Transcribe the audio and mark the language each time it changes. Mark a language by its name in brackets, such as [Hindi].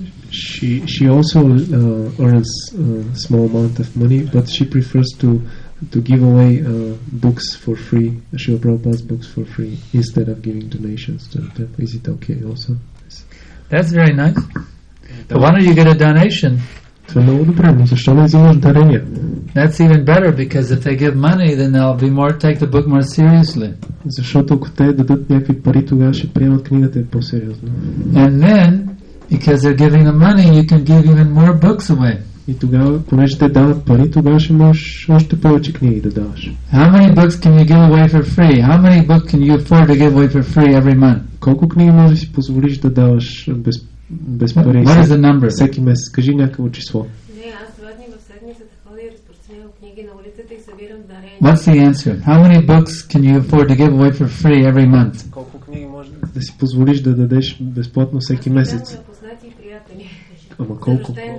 [English] She also earns a small amount of money, but she prefers to give away books for free, Srila Prabhupada's books for free, instead of giving donations to them. Is it okay also? That's very nice. But why don't you get a donation? [Bulgarian] Това е много добре, но защо не взимаш дарения? [English] That's even better, because if they give money, then they'll be more take the book more seriously. [Bulgarian] Защото ако те дадат някакви пари, тогава ще приемат книгата по-сериозно. [English] And then, because they're giving the money, you can give even more books away. [Bulgarian] И тогава, понеже те дават пари, тогава ще можеш още повече книги да даваш. [English] How many books can you give away for free? How many books can you afford to give away for free every month? [Bulgarian] Колко книги можеш да си позволиш да даваш без пари. [English] What is the number? [Bulgarian] Всеки месец. Кажи някакво число. Не, аз 2 дни в седмицата ходя и разпространявам книги на улицата и събирам дарения. [English] What's the answer? How many books can you afford to give away for free every month? [Bulgarian] Колко книги може да си позволиш да дадеш безплатно всеки месец? Ама колко?